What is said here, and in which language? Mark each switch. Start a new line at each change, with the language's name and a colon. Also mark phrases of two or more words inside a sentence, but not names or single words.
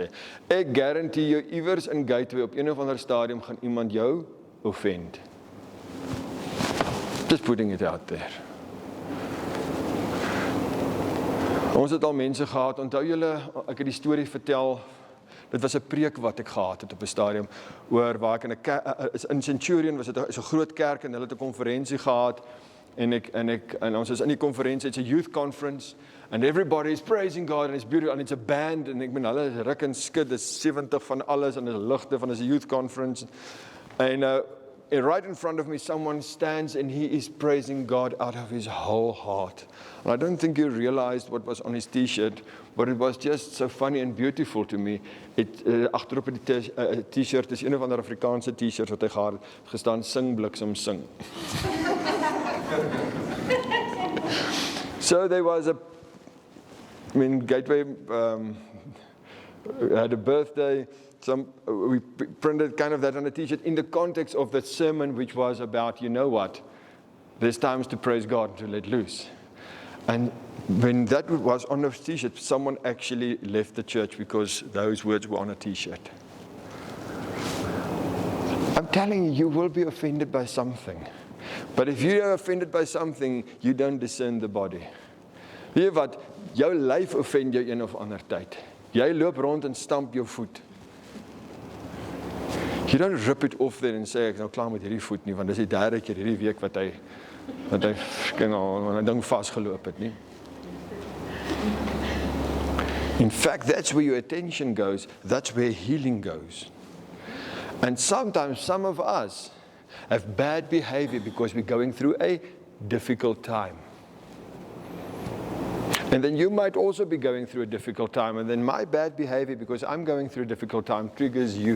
Afrikaans: Ek guarantee jou, iewers in Gateway op een of ander stadium gaan iemand jou offend.
English: Just putting it out there.
Afrikaans: Ons het al mense gehad, onthou julle, ek het die storie vertel. Dit was 'n preek wat ek gehad het op 'n stadium oor waar ek in Centurion was, dit is 'n groot kerk en hulle het 'n konferensie gehad en ons is in die konferensie,
English: it's a youth conference and everybody is praising God and it's beautiful and it's a band
Afrikaans: en ek bedoel hulle is ruk en skud, dis 70 van alles en dis ligte van 'n
English: youth conference en right in front of me someone stands and he is praising God out of his whole heart. And I don't think he realized what was on his t-shirt, but it was just so funny and beautiful to me.
Afrikaans: Agterop in die t-shirt is een of ander Afrikaanse t-shirt wat hy gehad het, gestaan sing bliksem sing.
English: So there was Gateway had a birthday. We printed kind of that on a t-shirt in the context of the sermon, which was about, you know what, there's times to praise God, to let loose. And when that was on a t-shirt, someone actually left the church because those words were on a t-shirt. telling you, you will be offended by something. But if you are offended by something, you don't discern the body.
Afrikaans: Weet jy wat, jou lyf offend jou een of ander tyd. Jy loop rond en stamp jou voet.
English: You don't rip it off there
Afrikaans: en sê, ek nou klaar met hierdie voet nie, want dis die derde keer hierdie week wat hy ding vasgeloop het nie.
English: In fact, that's where your attention goes. That's where healing goes. And sometimes some of us have bad behavior because we're going through a difficult time. And then you might also be going through a difficult time, and then my bad behavior because I'm going through a difficult time triggers you.